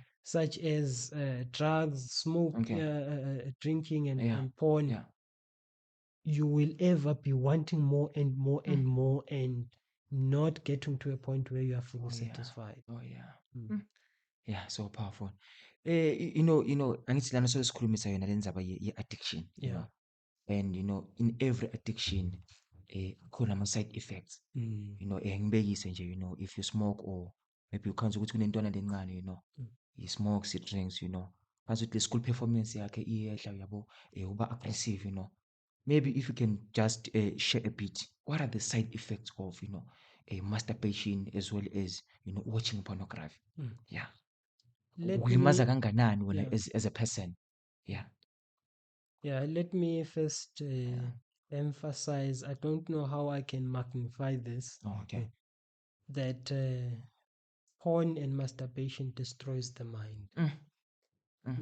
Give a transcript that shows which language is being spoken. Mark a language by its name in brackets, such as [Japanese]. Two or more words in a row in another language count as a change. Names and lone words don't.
[English] such as drugs, smoke, Okay. drinking, and, Yeah. and porn, Yeah. you will ever be wanting more and more and Mm. more, and not getting to a point where you are fully Oh, yeah. satisfied. Oh, yeah. Mm. Mm. Yeah, so powerful. [Swati] Angithi lana sesikhulumisa yona le ndzaba ye-addiction, you [English] Yeah. know. And in every addiction [Swati] kukhona ama-side effects. [English] Mm. [Swati] Ngibekise nje, [English] if you smoke, or maybe [Swati] ukhanza ukuthi kunentwana lencane, [English] he smokes, he drinks, [Swati] khanza ukuthi le-school performance yakhe iyehla, uyabo, uba aggressive, [English] maybe if you can just share a bit, what are the side effects of masturbation, as well as watching pornography? Mm. Yeah. Let [Swati] Kulimaza [English] me [Swati] kanganani wena [English] yeah. as a person? Yeah. Yeah, let me first emphasize, I don't know how I can magnify this, Oh, okay. that porn and masturbation destroys the mind. Mm. Mm.